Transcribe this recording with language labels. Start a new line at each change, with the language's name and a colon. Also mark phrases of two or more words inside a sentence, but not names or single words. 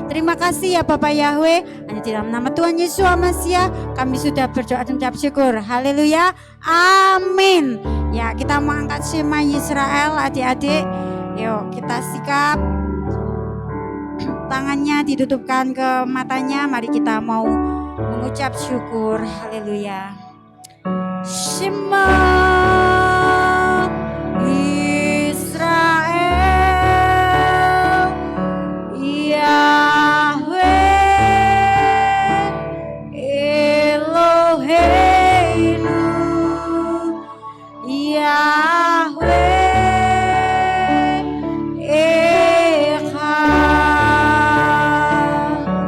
Indonesian: Terima kasih ya Bapak Yahweh, hanya di dalam nama Tuhan Yesus Hamasiah kami sudah berdoa dan mengucap syukur. Haleluya, amin. Ya kita mau angkat Shema Yisrael adik-adik. Yuk kita sikap, tangannya ditutupkan ke matanya. Mari kita mau mengucap syukur. Haleluya.
Hebrew: שמע ישראל, יהוה אלוהינו, יהוה אחד,